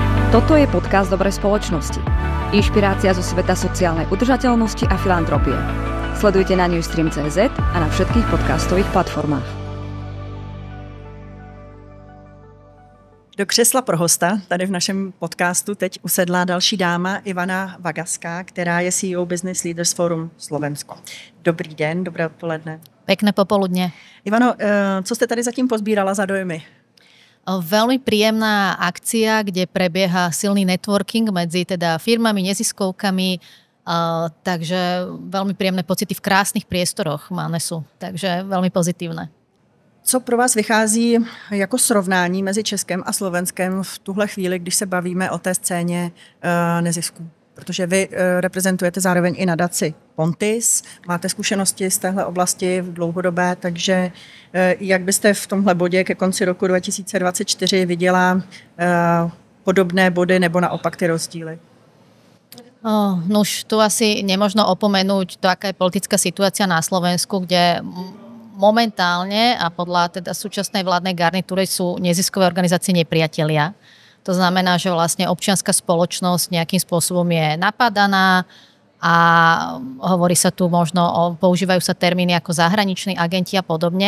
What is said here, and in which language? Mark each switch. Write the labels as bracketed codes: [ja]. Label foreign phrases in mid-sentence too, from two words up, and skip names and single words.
[sk] Toto je podcast Dobrej spoločnosti. Inšpirácia zo sveta sociálnej udržateľnosti a filantropie. Sledujte na newstream.cz a na všetkých podcastových platformách. [cs] Do křesla pro hosta tady v našem podcastu teď usedla další dáma Ivana Vagaská, která je CEO Business Leaders Forum Slovensko. Dobrý den, dobré odpoledne. [sk] Pekné popoludne. [cs] Ivano, co jste tady zatím pozbírala za dojmy? [sk] Veľmi príjemná akcia, kde prebieha silný networking medzi teda firmami, neziskovkami, takže veľmi príjemné pocity v krásnych priestoroch Manesu, takže veľmi pozitívne. [cs] Co pro vás vychází jako srovnání mezi Českem a Slovenskem v tuhle chvíli, když se bavíme o té scéně nezisků? Protože vy reprezentujete zároveň i nadaci Pontis, máte zkušenosti z téhle oblasti v dlouhodobé, takže jak byste v tomhle bodě ke konci roku 2024 viděla podobné body nebo naopak ty rozdíly? [sk] No už tu asi nemožno opomenúť to, aká je politická situácia na Slovensku, kde momentálne a podľa teda súčasnej vládnej garnitúry sú neziskové organizácie nepriatelia. To znamená, že vlastne občianska spoločnosť nejakým spôsobom je napadaná a hovorí sa tu možno používajú sa termíny ako zahraniční agenti a podobne.